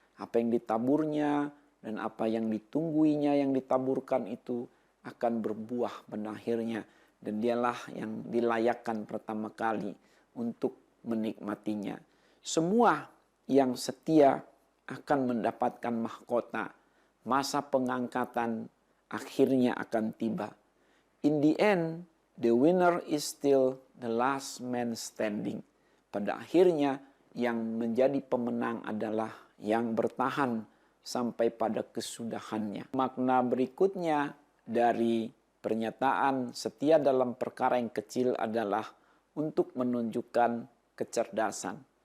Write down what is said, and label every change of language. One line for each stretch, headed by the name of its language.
Indonesian: Apa yang ditaburnya dan apa yang ditungguinya yang ditaburkan itu akan berbuah pada akhirnya. Dan dialah yang dilayakkan pertama kali untuk menikmatinya. Semua yang setia akan mendapatkan mahkota. Masa pengangkatan akhirnya akan tiba.
English: In the end, the winner is still the last man standing.
Indonesian: Pada akhirnya, yang menjadi pemenang adalah yang bertahan sampai pada kesudahannya. Makna berikutnya dari pernyataan setia dalam perkara yang kecil adalah untuk menunjukkan kecerdasan.